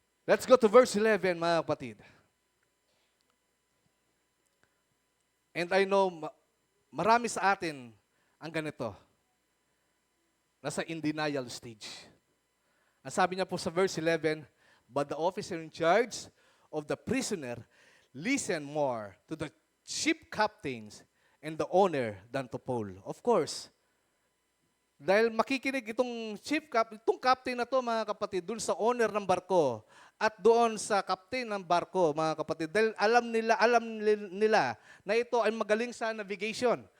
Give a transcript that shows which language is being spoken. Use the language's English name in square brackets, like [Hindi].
[English] Let's go to verse 11, mga kapatid. And I know, [Filipino] marami sa atin ang ganito. [English] Nasa in denial stage. [Filipino] Ang sabi niya po sa [English] verse 11, but the officer in charge of the prisoner listened more to the ship captains and the owner than to Paul. [Filipino] Of course, dahil makikinig itong captain na to mga kapatid, dun sa owner ng barko at doon sa captain ng barko mga kapatid. Dahil alam nila na ito ay magaling sa navigation.